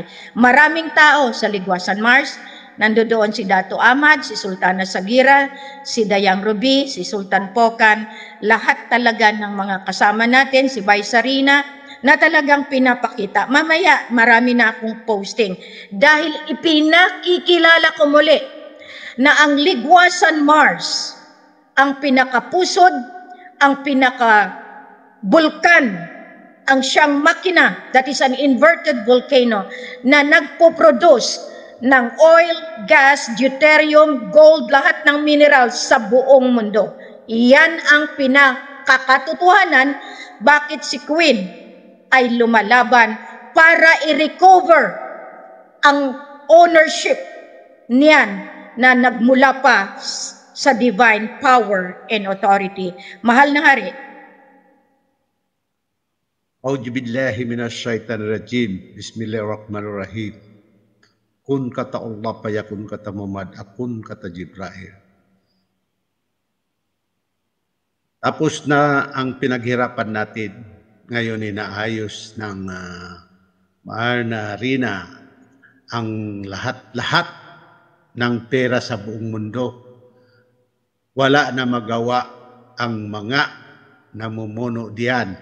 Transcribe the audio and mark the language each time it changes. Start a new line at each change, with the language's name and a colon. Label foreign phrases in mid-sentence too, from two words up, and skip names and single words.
Filipino: Maraming tao sa Ligwasan Mars. Nandoon si Dato Ahmad, si Sultana Sagira, si Dayang Ruby, si Sultan Pokan, lahat talaga ng mga kasama natin, si Vice Sarina, na talagang pinapakita. Mamaya, marami na akong posting dahil ipinakikilala ko muli na ang Ligwasan Mars, ang pinakapusod, ang pinaka-bulkan, ang siyang makina,
English: that is an inverted volcano,
Filipino: na nagpo-produce ng oil, gas, deuterium, gold, lahat ng minerals sa buong mundo. Iyan ang pinakakatotohanan bakit si Queen ay lumalaban para i-recover ang ownership niyan na nagmula pa sa
English: divine power and authority.
Filipino: Mahal na hari.
Arabic: أعوذ بالله من الشيطان الرجيم. بسم الله الرحمن الرحيم. Kun kata Allah fayakun kata Muhammad, akun kata Jibril.
Filipino: Tapos na ang pinaghirapan natin. Ngayon inaayos ng Mahal na Rina ang lahat-lahat ng pera sa buong mundo. Wala na magawa ang mga namumuno diyan.